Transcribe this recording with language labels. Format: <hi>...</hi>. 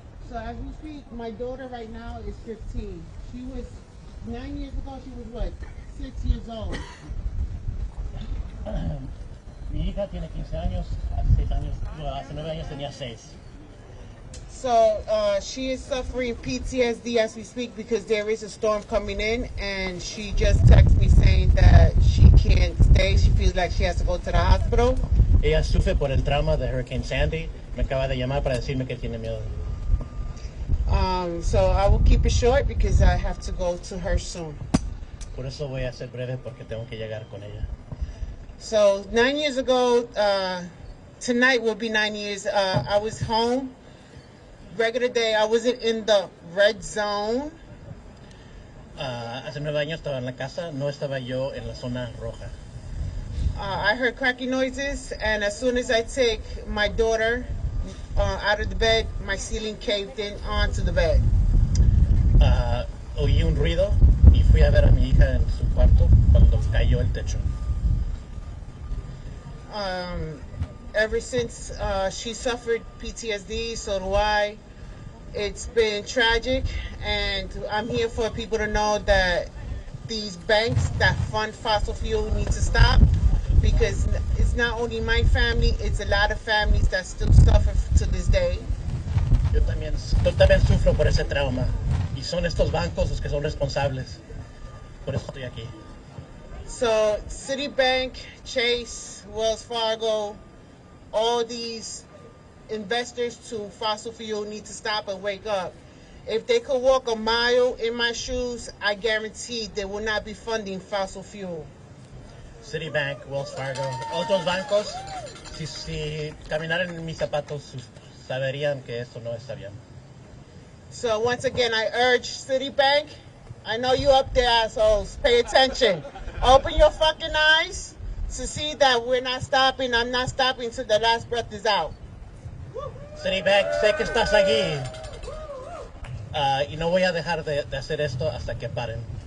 <en>So as we speak, my daughter right now is 15. She was, 9 years ago, she was what, 6 years old.</en> <es>Mi hija tiene 15 años, hace 9 años tenía 6.</es> <en>So she is suffering PTSD as we speak because there is a storm coming in, and she just texted me saying that she can't stay. She feels like she has to go to the hospital.</en> <es>Ella sufre por el trauma de Hurricane Sandy. Me acaba de llamar para decirme que tiene miedo.</es> <en>So I will keep it short because I have to go to her soon.</en> <es>Por eso voy a ser breve porque tengo que llegar con ella.</es> <en>So 9 years ago, tonight will be 9 years. I was home, regular day. I wasn't in the red zone.</en> <es>Hace 9 años estaba en la casa, no estaba yo en la zona roja.</es> <en>I heard cracking noises, and as soon as I take my daughter out of the bed, my ceiling caved in onto the bed.</en> <es>Oí un ruido y fui a ver a mi hija en su cuarto cuando cayó el techo.</es> <en>Ever since she suffered PTSD, so do I. It's been tragic, and I'm here for people to know that these banks that fund fossil fuel need to stop, because it's not only my family, it's a lot of families that still suffer to this day.</en> <es>Yo también sufro por ese trauma, y son estos bancos los que son responsables. Por eso estoy aquí.</es> <en>So Citibank, Chase, Wells Fargo, all these investors to fossil fuel need to stop and wake up. If they could walk a mile in my shoes, I guarantee they will not be funding fossil fuel.</en> <es>Citibank, Wells Fargo, otros bancos, si caminaran en mis zapatos, saberían que esto no está bien.</es> <en>So once again, I urge Citibank, I know you up there, assholes, pay attention. Open your fucking eyes to see that we're not stopping. I'm not stopping till the last breath is out.</en> <es>Citibank, sé que estás aquí. Y no voy a dejar de hacer esto hasta que paren.</es>